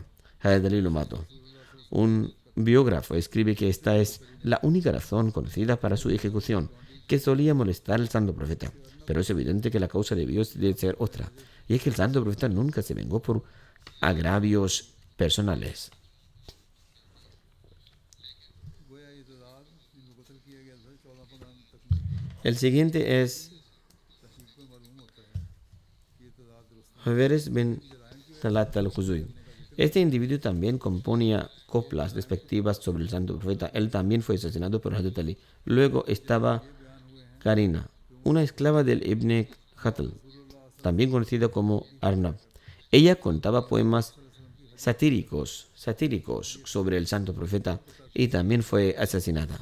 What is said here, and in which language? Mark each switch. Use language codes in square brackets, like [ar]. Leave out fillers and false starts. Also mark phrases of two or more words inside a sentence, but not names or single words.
[es] Hazrat Ali lo mató. Un biógrafo escribe que esta es la única razón conocida para su ejecución, que solía molestar al santo profeta. Pero es evidente que la causa debió de ser otra, y es que el santo profeta nunca se vengó por agravios personales. [ur] گویا یہ تعداد ان کو قتل کیا گیا تھا 14-15 تک [es] El siguiente es [ur] تحقیق میں معلوم ہوتا ہے کہ یہ تعداد درست [es] Haveres bin Talat al-Khuzui. Este individuo también componía coplas despectivas sobre el santo profeta. Él también fue asesinado por Hazrat Ali. Luego estaba Karina, una esclava del Ibn Khatl, también conocida como Arnab. Ella contaba poemas satíricos sobre el santo profeta y también fue asesinada.